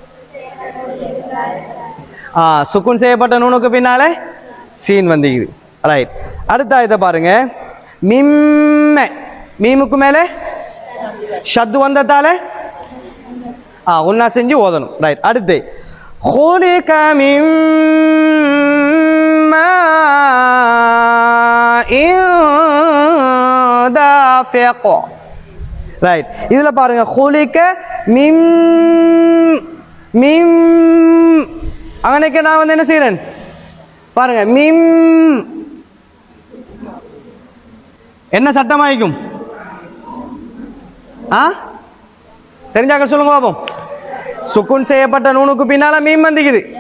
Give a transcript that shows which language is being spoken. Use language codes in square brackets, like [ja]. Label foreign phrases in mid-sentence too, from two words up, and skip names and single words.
[ta] சுக்குன் செய்யப்பட்ட நூனுக்கு பின்னால சீன் வந்திக்குது. ரைட். அடுத்த ஆயத்தை பாருங்க. மிம்ம மீமுக்கு மேலே ஷத்து வந்ததால ஒன்னா செஞ்சு ஓதணும். ரைட். அடுத்து [ar] خُلِقَ مِن مَّاءٍ دَافِقٍ. [ta] ரைட். இதில் பாருங்க, [ar] خُلِقَ مِن மிம். [ta] அங்கனைக்கு நான் வந்து என்ன செய்கிறேன் பாருங்க. மிம் என்ன சட்டமாயிக்கும்? தெரிஞ்சாக்க சொல்லுங்க பாப்போம். சுக்குன் செய்யப்பட்ட நூனுக்கு பின்னால மீம் வந்திக்குது.